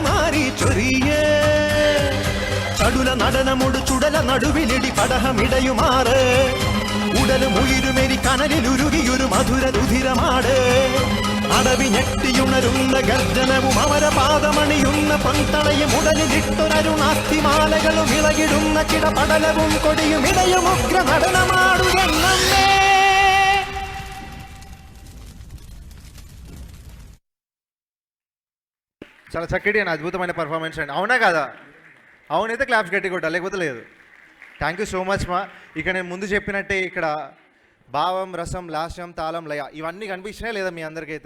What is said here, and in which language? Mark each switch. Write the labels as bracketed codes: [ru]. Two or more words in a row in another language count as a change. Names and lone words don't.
[ml] മാറി ചൊരിയ ചടുല നടനമൊടു ചുടല നടുവിലിടി പടഹമിടയുമാറ് ഉടലും ഉയിരുമെരി കനലിലുരുകിയൊരു മധുര രുധിരമാട് അടവി ഞെട്ടിയുണരുന്ന ഗർജനവും അമരപാദമണിയുന്ന പൊൻതളയും ഉടലിലിട്ടൊരരുണാസ്തിമാലകളും ഇളകിടുന്ന കിടപടലവും കൊടിയും ഇടയും ഉഗ്ര നടനമാടുകന്നേ. [te] చాలా చక్కటి అండ్ అద్భుతమైన పర్ఫార్మెన్స్ అండి. అవునా కదా? అవునైతే క్లాప్స్ గట్టి కొట్టాలి, లేకపోతే లేదు. [en] thank you so much [te] మా. ఇక నేను ముందు చెప్పినట్టే ఇక్కడ భావం, రసం, లాస్యం, తాళం, లయ ఇవన్నీ కనిపించినాయి లేదా మీ అందరికైతే?